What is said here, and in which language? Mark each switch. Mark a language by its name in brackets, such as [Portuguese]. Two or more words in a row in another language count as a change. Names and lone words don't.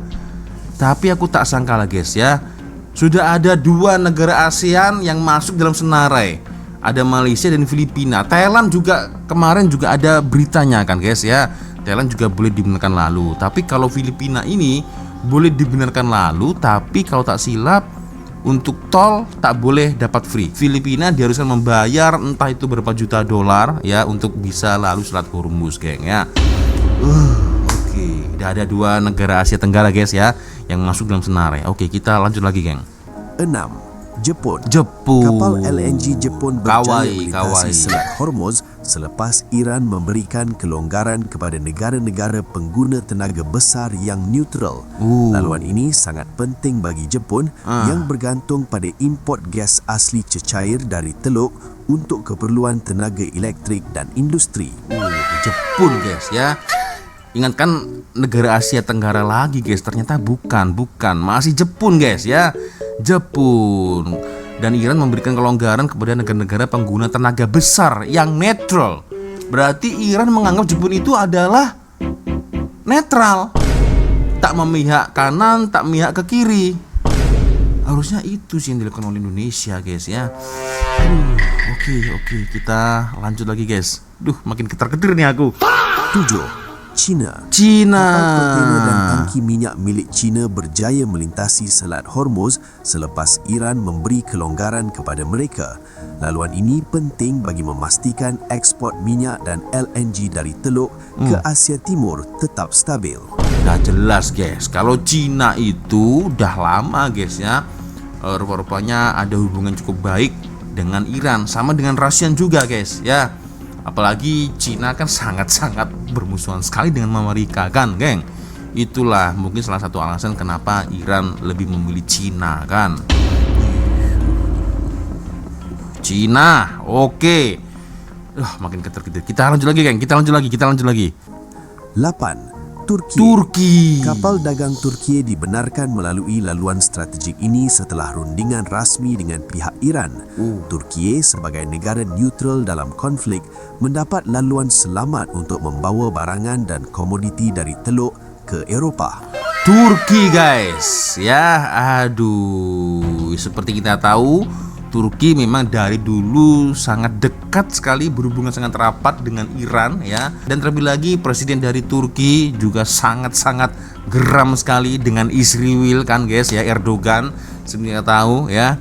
[Malay] Tapi aku tak sangka lah guys ya, sudah ada 2 negara ASEAN yang masuk dalam senarai. [Indonesian] Ada Malaysia dan Filipina. Thailand juga kemarin juga ada beritanya kan guys ya. [Malay] Thailand juga boleh dibenarkan lalu. Tapi kalau Filipina ini boleh dibenarkan lalu, tapi kalau tak silap untuk tol tak boleh dapat free. [Indonesian] Filipina diharuskan membayar entah itu berapa juta dolar ya untuk bisa lalu Selat Hormuz geng ya. Oke, udah ada 2 negara Asia Tenggara guys ya yang masuk dalam senarai. Oke, kita lanjut lagi geng. [Malay] 6. Jepun. Jepun. Kapal LNG Jepun berjaya melintasi Kawaii. Selat Hormuz selepas Iran memberikan kelonggaran kepada negara-negara pengguna tenaga besar yang neutral. Laluan ini sangat penting bagi Jepun yang bergantung pada import gas asli cecair dari Teluk untuk keperluan tenaga elektrik dan industri. [Indonesian] Jepun guys ya. Ingatkan negara Asia Tenggara lagi guys, ternyata bukan, masih Jepun guys ya. [Malay] Jepun dan Iran memberikan kelonggaran kepada negara-negara pengguna tenaga besar yang netral. [Indonesian] Berarti Iran menganggap Jepun itu adalah netral, tak memihak kanan, tak memihak ke kiri. Harusnya itu sih yang dilakukan oleh Indonesia guys ya. Oke, kita lanjut lagi guys. Makin ketar-ketir nih aku. 7. China. [Malay] Kapal kontena dan tangki minyak milik China berjaya melintasi Selat Hormuz selepas Iran memberi kelonggaran kepada mereka. Laluan ini penting bagi memastikan ekspor minyak dan LNG dari Teluk ke Asia Timur tetap stabil. [Indonesian] Udah jelas guys, kalau China itu udah lama guys ya, rupa-rupanya ada hubungan cukup baik dengan Iran, sama dengan Rusia juga guys ya. Apalagi Cina kan sangat-sangat bermusuhan sekali dengan Amerika kan geng. Itulah mungkin salah satu alasan kenapa Iran lebih memilih Cina kan. Cina, oke. Makin ketar-ketir. Kita lanjut lagi geng, kita lanjut lagi. 8. Turki. [Malay] Kapal dagang Turki dibenarkan melalui laluan strategik ini setelah rundingan rasmi dengan pihak Iran. Turki sebagai negara neutral dalam konflik mendapat laluan selamat untuk membawa barangan dan komoditi dari Teluk ke Eropah. [Indonesian] Turki guys ya, seperti kita tahu Turki memang dari dulu sangat dekat sekali, berhubungan sangat rapat dengan Iran ya. Dan terlebih lagi presiden dari Turki juga sangat-sangat geram sekali dengan Israel kan guys ya, Erdogan sebenarnya tahu ya.